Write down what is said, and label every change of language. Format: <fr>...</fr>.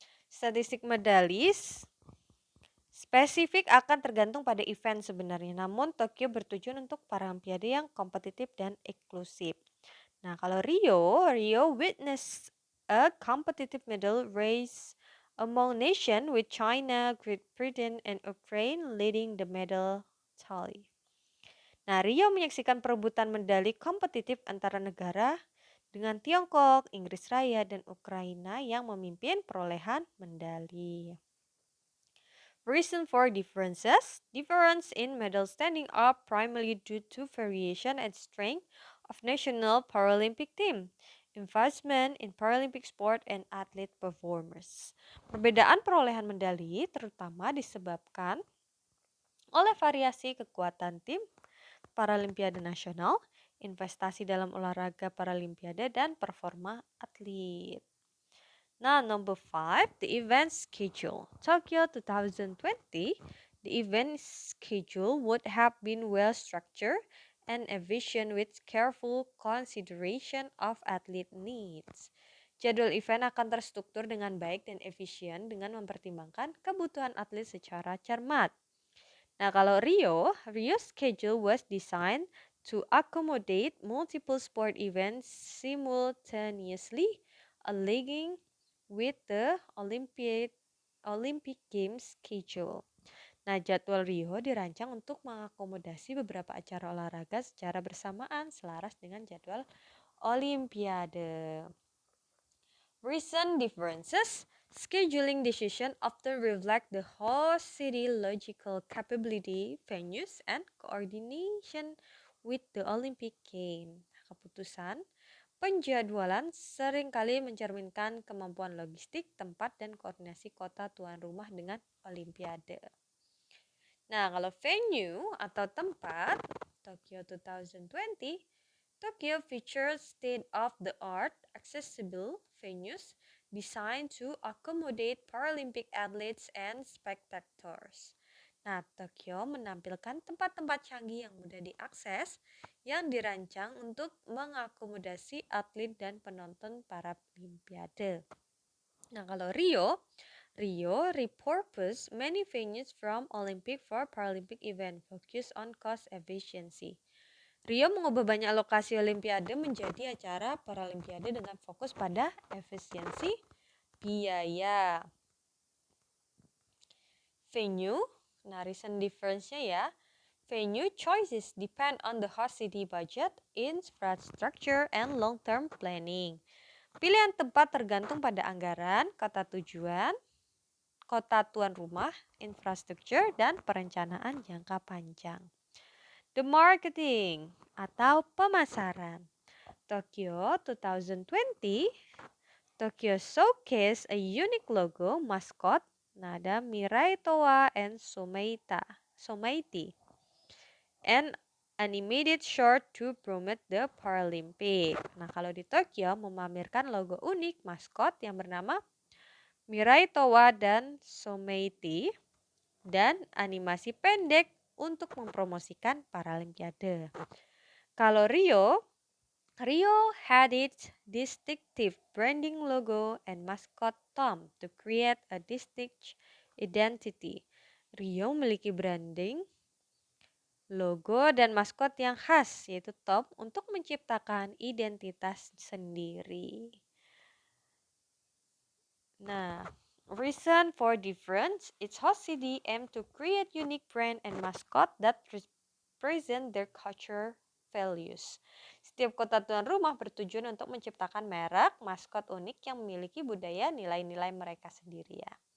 <id>Statistik medalis spesifik akan tergantung pada event sebenarnya, namun Tokyo bertujuan untuk Paralimpiade yang kompetitif dan inklusif. Nah, kalau</id> <en>Rio witnessed a competitive medal race among nations with China, Great Britain, and Ukraine leading the medal tally.</en> <id>Nah, Rio menyaksikan perebutan medali kompetitif antara negara dengan Tiongkok, Inggris Raya, dan Ukraina yang memimpin perolehan medali.</id> <en>Reason for differences. Difference in medal standing are primarily due to variation and strength of national Paralympic team, investment in Paralympic sport, and athlete performers.</en> <id>Perbedaan perolehan medali terutama disebabkan oleh variasi kekuatan tim Paralimpiade nasional, investasi dalam olahraga Paralimpiade, dan performa atlet.</id> <en>Now, number 5, the event schedule. Tokyo 2020, the event schedule would have been well structured and efficient with careful consideration of athlete needs.</en> <id>Jadwal event akan terstruktur dengan baik dan efisien dengan mempertimbangkan kebutuhan atlet secara cermat. Nah, kalau</id> <en>Rio schedule was designed to accommodate multiple sport events simultaneously, aligning with the Olympic Games schedule.</en> <id>Nah, jadwal Rio dirancang untuk mengakomodasi beberapa acara olahraga secara bersamaan selaras dengan jadwal Olimpiade.</id> <en>Recent differences. Scheduling decision often reflect the host city logical capability, venues, and coordination with the Olympic Games.</en> <id>Keputusan penjadwalan seringkali mencerminkan kemampuan logistik, tempat, dan koordinasi kota tuan rumah dengan Olimpiade. Nah, kalau venue atau tempat Tokyo 2020,</id> <en>Tokyo features state-of-the-art, accessible venues designed to accommodate Paralympic athletes and spectators.</en> <id>Nah, Tokyo menampilkan tempat-tempat canggih yang mudah diakses yang dirancang untuk mengakomodasi atlet dan penonton Paralimpiade. Nah, kalau</id> <en>Rio repurposed many venues from Olympic for Paralympic event, focus on cost efficiency.</en> <id>Rio mengubah banyak lokasi Olimpiade menjadi acara Paralimpiade dengan fokus pada efisiensi biaya.</id> <en>Venue, nah recent difference-nya ya. Venue choices depend on the host city budget, infrastructure, and long-term planning.</en> <id>Pilihan tempat tergantung pada anggaran, kota tujuan, kota tuan rumah, infrastruktur, dan perencanaan jangka panjang. The marketing atau pemasaran.</id> <en>Tokyo 2020, Tokyo showcase a unique logo, mascot, nada Mirai Toa and Someiti, and animated short to promote the Paralympic.</en> <id>Nah, kalau di Tokyo memamerkan logo unik maskot yang bernama Mirai Toa dan Someiti dan animasi pendek untuk mempromosikan Paralimpiade.</id> <en>Kalau Rio had its distinctive branding logo and mascot Tom to create a distinct identity.</en> <id>Rio memiliki branding, logo, dan maskot yang khas yaitu Tom untuk menciptakan identitas sendiri.</id> <en>Nah, reason for difference, its host city aim to create unique brand and mascot that represent their culture values.</en> <id>Setiap kota tuan rumah bertujuan untuk menciptakan merek, maskot unik yang memiliki budaya nilai-nilai mereka sendiri ya.</id>